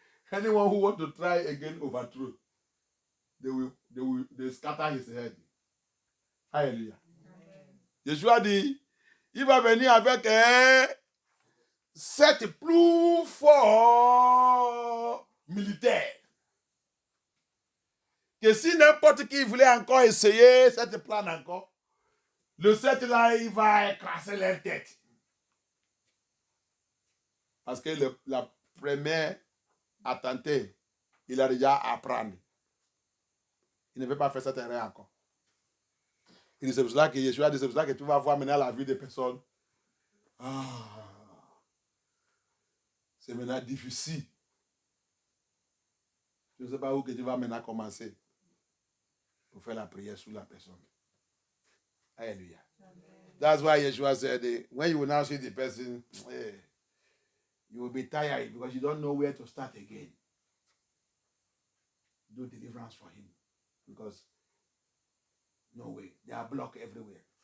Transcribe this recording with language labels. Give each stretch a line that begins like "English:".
English: Anyone who wants to try again overthrow, they scatter his head. Alléluia.
French: Jésus dit, il va venir avec 7 plus forts militaires. Que si n'importe qui voulait encore essayer cette plan encore, le 7 là, il va écraser leur tête. Parce que la première attenté, il a déjà à apprendre. Il ne veut pas faire cette erreur encore. Et c'est pour cela que Yeshua dit, c'est pour cela que tu vas voir maintenant la vie des personnes. C'est maintenant difficile. Je ne sais pas où que tu vas maintenant commencer pour faire la prière sur la personne. Hallelujah.
English: That's why Yeshua said, when you will now see the person, you will be tired because you don't know where to start again. Do deliverance for him. Because no way. They are blocked everywhere.